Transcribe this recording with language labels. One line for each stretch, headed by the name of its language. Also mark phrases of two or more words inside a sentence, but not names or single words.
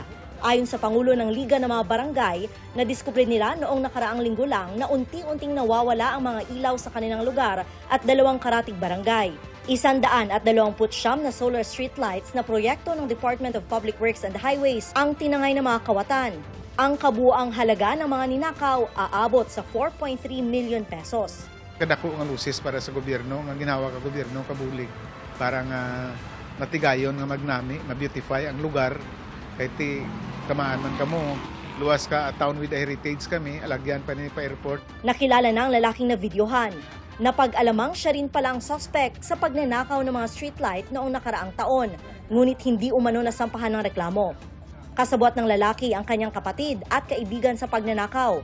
Filipino: Ayon sa Pangulo ng Liga ng mga Barangay, nadiskubre nila noong nakaraang linggo lang na unti-unting nawawala ang mga ilaw sa kanilang lugar at 2 karatig barangay. 129 na solar street lights na proyekto ng Department of Public Works and Highways ang tinangay ng mga kawatan. Ang kabuuang halaga ng mga ninakaw aabot sa 4.3 million pesos.
Hiligaynon: Kadako nga lusis para sa gobyerno, nga ginawa ka gobyerno kabulig para nga matigayon nga magnami, ma-beautify ang lugar. Kahit tamaan man kamo, luwas ka,
English: a town with a heritage
Hiligaynon: kami, alagyan pa ni pa airport.
Filipino: Nakilala na ang lalaking na videohan. Napag-alamang siya rin pala ang suspect sa pagnanakaw ng mga streetlight noong nakaraang taon, ngunit hindi umano nasampahan ng reklamo. Kasabwat ng lalaki ang kanyang kapatid at kaibigan sa pagnanakaw.